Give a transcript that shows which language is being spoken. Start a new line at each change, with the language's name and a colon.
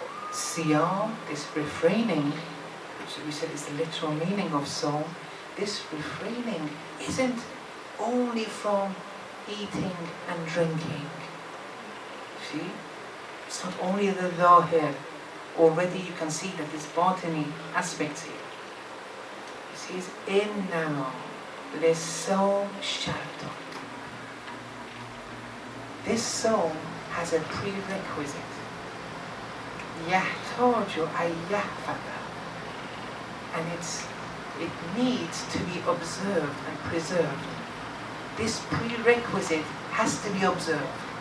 English: Siyam, this refraining, which we said is the literal meaning of Psalm, this refraining isn't only from eating and drinking. See? It's not only the Dhahir. Already you can see that there's batini aspects here. He says,
Arabic: إِنَّمَا لِلصَّوْمِ شَرْطٌ.
English: This psalm has a prerequisite.
Arabic: يَحْتَاجُ أَن يَحْفَظَ.
English: And it needs to be observed and preserved. This prerequisite has to be observed.